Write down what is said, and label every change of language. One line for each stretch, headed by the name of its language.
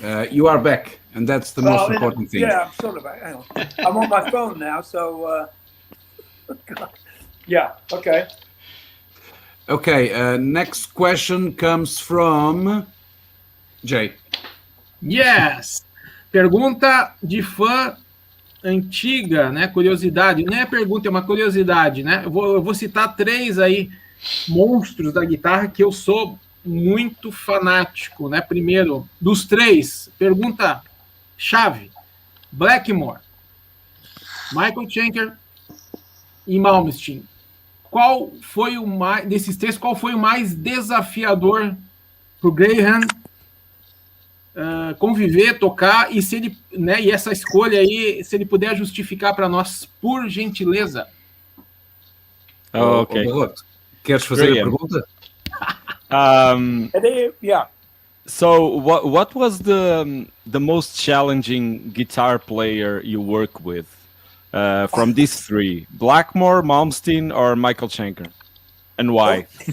English: You are back, and that's the most important thing. Yeah, I'm sort of back. Hang on. I'm on my phone now, so yeah. Okay. Okay. Next question comes from Jay. Yes.
Portuguese: Pergunta de fã antiga, né? Curiosidade. Não é pergunta, é uma curiosidade, né? Eu vou citar 3 aí monstros da guitarra que eu sou muito fanático, né? Primeiro, dos 3, pergunta chave: Blackmore, Michael Schenker e Malmsteen. Qual foi o mais desses 3? Qual foi o mais desafiador para o Graham conviver, tocar, e se ele, né, e essa escolha aí, se ele puder justificar para nós, por gentileza. Ok. Queres fazer a pergunta?
English: Yeah. So, what was the most challenging guitar player you work with from these 3? Blackmore, Malmsteen, or Michael Schenker, and why?